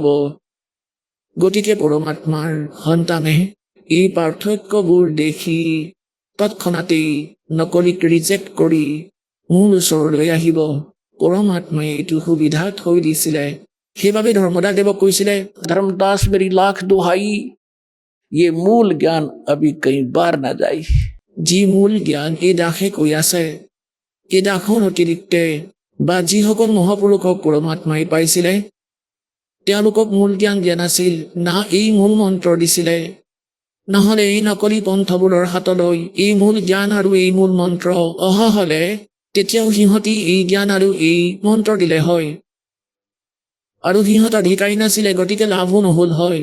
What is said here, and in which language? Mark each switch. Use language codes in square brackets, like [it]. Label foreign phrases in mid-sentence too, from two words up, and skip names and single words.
[as] গতিকে পৰমাত্মাৰ সন্তানে এই পাৰ্থক্যবোৰ দেখি তৎক্ষণাতেই নকলিক ৰিজেক্ট কৰি মোৰ ওচৰলৈ আহিব। পৰমাত্মাই এইটো সুবিধা থৈ দিছিলে। সেইবাবে ধৰ্মদাসদেৱক কৈছিলে, [hi] धर्मदास मेरी लाख दुहाई, ये मूल ज्ञान अभी कहीं बार ना जाए। [as] যি মূল জ্ঞান এই দাসে কৈ আছে, এই দাসৰ অতিৰিক্তে বা যিসকল মহাপুৰুষক পৰমাত্মাই পাইছিলে তেওঁলোকক মূল জ্ঞান দিয়া নাছিল, না এই মূল মন্ত্ৰ দিছিলে। নহ'লে এই নকলি পন্থবোৰৰ হাতলৈ এই মূল জ্ঞান আৰু এই মূল মন্ত্ৰ অহা হ'লে তেতিয়াও সিহঁতি এই জ্ঞান আৰু এই মন্ত্ৰ দিলে হয় আৰু সিহঁত অধিকাৰী নাছিলে, গতিকে লাভো নহ'ল হয়।